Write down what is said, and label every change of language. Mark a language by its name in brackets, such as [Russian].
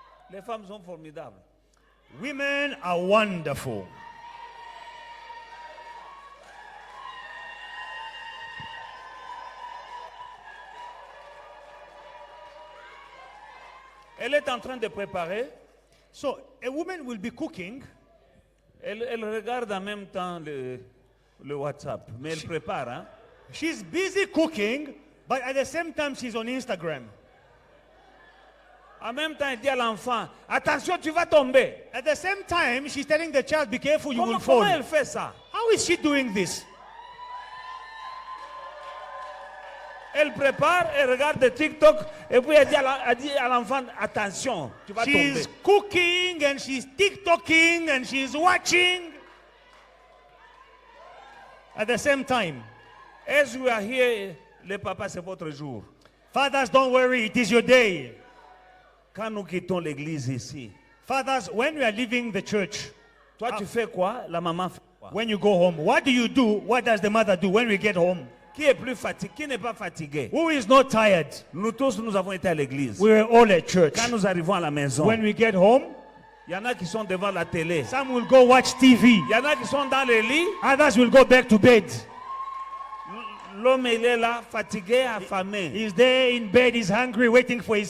[French] Les femmes sont formidables. [English] Women are wonderful. [French] Elle est en train de préparer. [English] So a woman will be cooking. [French] Elle regarde en même temps le WhatsApp, mais elle prépare. Hein? [English] She's busy cooking, but at the same time she's on Instagram. [French] En même temps, elle dit à l'enfant, attention, tu vas tomber. [English] At the same time, she's telling the child, be careful, you will [French] Comment [English] fall. [French] elle fait ça? [English] How is she doing this? [French] Elle prépare, elle regarde le TikTok, et puis elle dit à l'enfant, attention, tu vas [English] She's [French] tomber. [English] cooking and she's TikToking and she's watching. At the same time, As we are here, [French] le papa, c'est votre jour. [English] fathers, don't worry, it is your day. [French] Quand nous quittons l'église ici, [English] Fathers, when we are leaving the church, [French] toi tu fais quoi? La maman fait quoi? [English] when you go home, what do you do? What does the mother do when we get home? [French] Qui est plus fatigué? Qui n'est pas fatigué? [English] Who is not tired? [French] Nous tous, nous avons été à l'église. [English] We were all at church. [French] Quand nous arrivons à la maison, [English] When we get home, [French] il y en a qui sont devant la télé. [English] some will go watch TV. [French] Il y en a qui sont dans les lits. [English] Others will go back to bed. [French] L'homme, il est là, fatigué, affamé. [English] He's there in bed, he's hungry, waiting for his